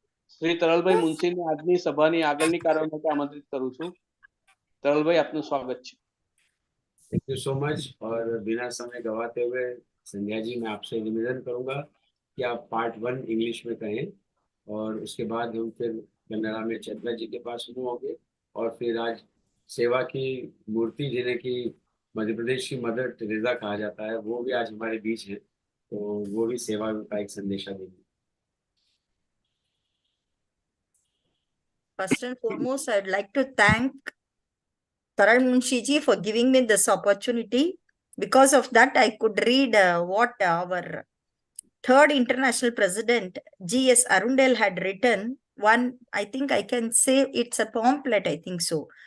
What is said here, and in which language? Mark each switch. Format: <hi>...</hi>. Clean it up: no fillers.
<gu>શ્રી તરલભાઈ મુનશીને આજની સભાની આગળની કાર્યવાહી માટે આમંત્રિત કરું છું.</gu> <hi>तरल आपનું स्वागत है।</hi> <en>Thank you so much.</en> <hi>और बिना समय गवाते हुए संध्या जी, मैं आपसे निवेदन करूंगा कि आप पार्ट 1 इंग्लिश में कहें और उसके बाद हम फिर कन्नड़ा में चैत्रा जी के पास मूव होंगे और फिर आज सेवा की मूर्ति जिन्हें की मध्य प्रदेश की मदर टेरेसा कहा जाता है, वो भी आज हमारे बीच है, तो वो भी सेवा का एक संदेशा देंगे।</hi> <en>First and foremost, I'd like to thank Taral Munshi ji for giving me this opportunity. Because of that, I could read what our third international president, G.S. ARUNDALE, had written. One, I think I can say it's a pamphlet, I think so.</en>